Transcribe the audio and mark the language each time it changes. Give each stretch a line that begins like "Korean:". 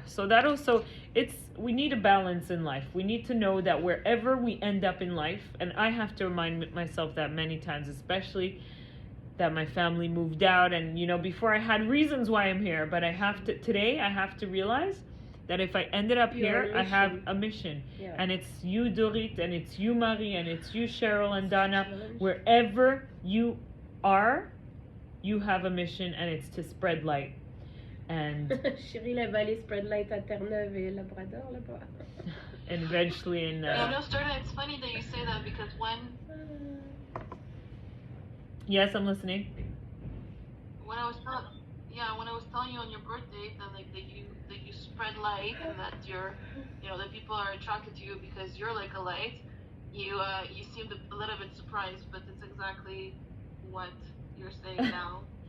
English: So that also, we need a balance in life. We need to know that wherever we end up in life, and I have to remind myself that many times, especially that my family moved out, and before I had reasons why I'm here, but today I have to realize that if I ended up here, I have a mission. Yeah. And it's you, Dorit, and it's you, Marie, and it's you, Cheryl and Donna. Wherever you are, you have a mission, and it's to spread light. And
French: Chérie, elle va aller
English: spread light
French: à Terre-Neuve et Labrador là-bas.
English: And eventually in Sterna, it's funny that you say that because when yes, I'm listening. when I was telling you on your birthday that that you spread light and that that people are attracted to you because you're like a light, you seemed a little bit surprised, but it's exactly what you're saying now.